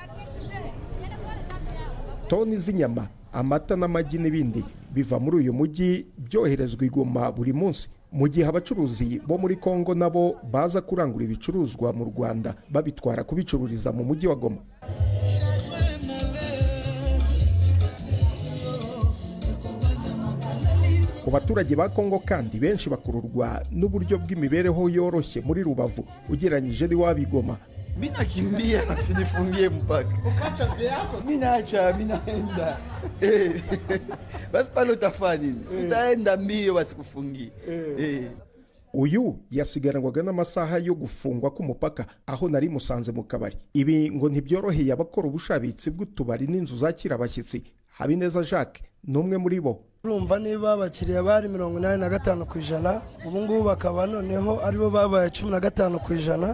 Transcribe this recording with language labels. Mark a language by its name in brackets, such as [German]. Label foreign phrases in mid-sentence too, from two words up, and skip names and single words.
[Kinyarwanda] Toni z'inyama, amata n'amagi n'ibindi biva muri uyu mujyi byoherezwa i Goma buri munsi, mu gihe abacuruzi bo muri Kongo nabo baza kurangura ibicuruzwa mu Rwanda babitwara kubicururiza mu mujyi wa Goma. Ku baturage ba Kongo kandi benshi bakururwa n'uburyo bw'imibereho yoroshye muri Rubavu ugereranyije n'iwabo i Goma. [Swahili] Mimi nakimbia na sinifungie mpaka. Ukacha mbele yako? Mimi naacha, mimi naenda. Basi pale utafanya nini? Sitaenda mbio basi kufungia. [Kinyarwanda] Uyu yasigaranwaga n'amasaha yo gufungwa k'umupaka aho nari musanze mu kabari. Ibi ngo ntibyoroheye abakora ubushabitsi bw'utubari n'inzu zakira abashyitsi. Habineza Jacques numwe muri bo. Urumva niba abakiriya bari 85%, ubu ngubu bakaba noneho aribo babaye 15%.